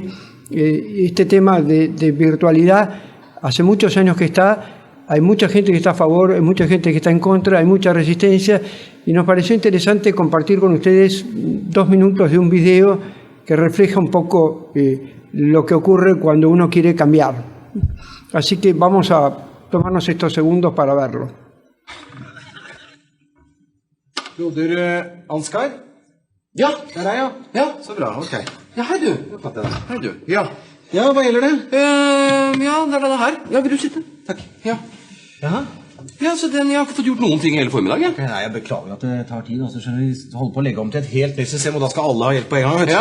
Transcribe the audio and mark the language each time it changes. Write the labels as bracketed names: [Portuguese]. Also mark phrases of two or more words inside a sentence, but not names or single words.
[Spanish] Este tema de virtualidad hace muchos años que está, hay mucha gente que está a favor, hay mucha gente que está en contra, hay mucha resistencia, y nos pareció interesante compartir con ustedes 2 minutos de un video que refleja un poco lo que ocurre cuando uno quiere cambiar. Así que vamos a tomarnos estos segundos para verlo. [Norwegian] Broder Ansgar? Ja, det er jeg, ja. Så bra, ok. Ja, hei du. Hei du. Ja. Ja, hva gjelder det? Ja, det er denne her. Ja, vil du sitte? Takk. Ja. Jaha? Ja, så jeg har ikke fått gjort noen ting hele formiddag, ja. Nei, jeg beklager at det tar tid, altså, skjønner vi holder på å legge om til et helt nytt system, og da skal alle ha hjelp på en gang, vet du.